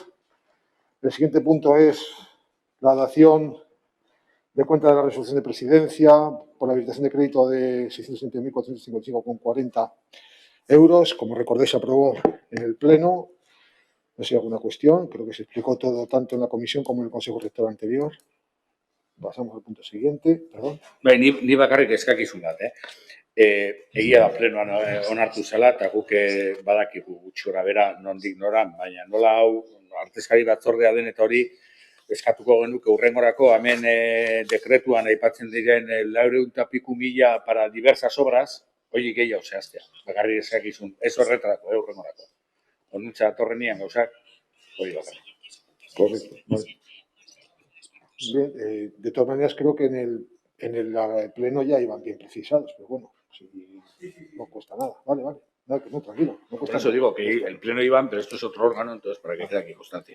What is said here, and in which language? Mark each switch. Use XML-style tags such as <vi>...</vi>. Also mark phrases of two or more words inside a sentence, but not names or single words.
<es>El siguiente punto es la dación de cuenta de la resolución de presidencia por la habilitación de crédito de 620.455,40 euros. Como recordáis, se aprobó en el Pleno. No sé si hay alguna cuestión. Creo que se explicó todo tanto en la comisión como en el Consejo Rector anterior. Pasamos al punto siguiente. Perdón.</es> <eu>Ni bakarrik eskakizun bat, egia da plenoan onartu zela, eta guk badakigu gutxi gorabehera nondik noran, baina nola hau artezkari batzordea den eta hori eskatuko genuke hurrengorako hemen dekretuan aipatzen diren 400.000</eu> <es>para diversas obras,</es> <eu>hori gehiago zehaztea. Bakarrik eskakizun, ez horretarako, hurrengorako. Onuntza datorrenian gauzak, hori bakarrik.</eu> <es>Correcto. Vale. Bien, de todas maneras creo que en el Pleno ya iban bien precisados, pero bueno, si no cuesta nada. Vale. Nada, que no, tranquilo. No Por eso digo que el Pleno iban, pero esto es otro órgano, entonces para que quede aquí constancia.</es>